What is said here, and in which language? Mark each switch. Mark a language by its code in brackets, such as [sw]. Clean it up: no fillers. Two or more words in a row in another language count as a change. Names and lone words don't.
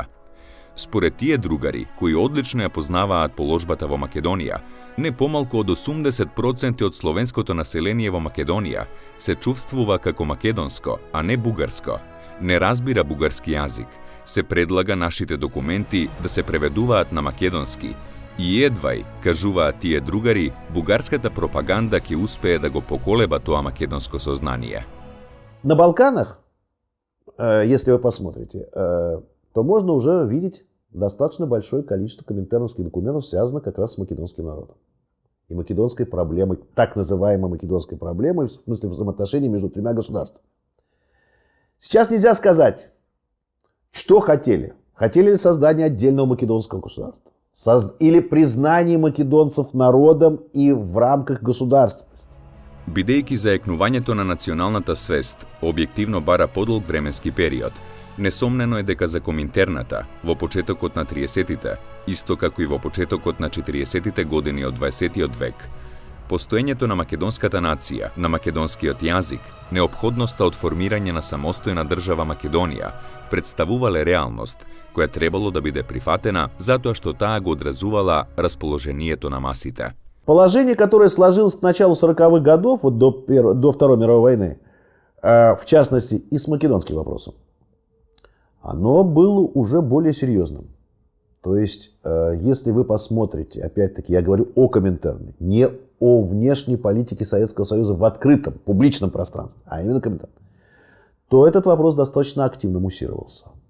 [mk] Според тие другари, кои одлично ја познаваат положбата во Македонија, не помалку од 80% од словенското население во Македонија се чувствува како македонско, а не бугарско. Не разбира бугарски јазик. Се предлага нашите документи да се преведуваат на македонски. И едвај, кажуваат тие другари, бугарската пропаганда ќе успее да го поколеба тоа македонско сознание. [ru] На Балканах, если вы посмотрите, то можно уже видеть достаточно большое количество коминтерновских документов, связанных как раз с македонским народом. И македонской проблемой, так называемой македонской проблемой, в смысле взаимоотношений между тремя государствами. Сейчас нельзя сказать, что хотели. Хотели ли создание отдельного македонского государства? Или признание македонцев народом и в рамках государственности? [mk] Бидејќи заекнувањето на националната свест објективно бара подолг временски период, несомнено е дека за Коминтерната во почетокот на 30-тите, исто како и во почетокот на 40-тите години од 20-тиот век, постоењето на македонската нација, на македонскиот јазик, неопходноста од формирање на самостојна држава Македонија представувале реалност која требало да биде прифатена затоа што таа го одразувала расположението на масите. [ru] Положение, которое сложилось к началу 40-х годов, вот до Второй мировой войны, в частности и с македонским вопросом, оно было уже более серьезным. То есть, если вы посмотрите, опять-таки, я говорю о Коминтерне, не о внешней политике Советского Союза в открытом, публичном пространстве, а именно Коминтерн, то этот вопрос достаточно активно муссировался.